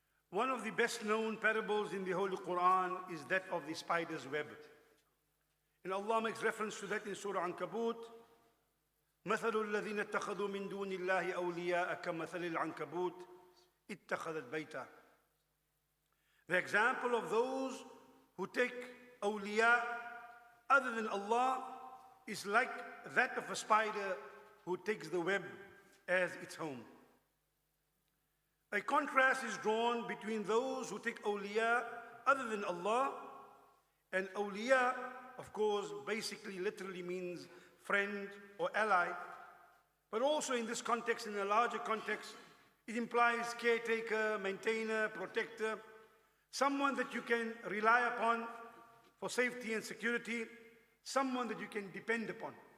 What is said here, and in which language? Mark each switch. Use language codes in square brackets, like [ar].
[en] One of the best known parables in the Holy Quran is that of the spider's web. And Allah makes reference to that in Surah Ankabut. [ar] مثل الذين اتخذوا من دون الله أولياء كمثل العنكبوت اتخذت بيتا. [en] The example of those who take awliya other than Allah is like that of a spider who takes the web as its home. A contrast is drawn between those who take awliya other than Allah, and awliya, of course, basically literally means friend or ally, but also in this context, in a larger context, it implies caretaker, maintainer, protector, someone that you can rely upon for safety and security, someone that you can depend upon.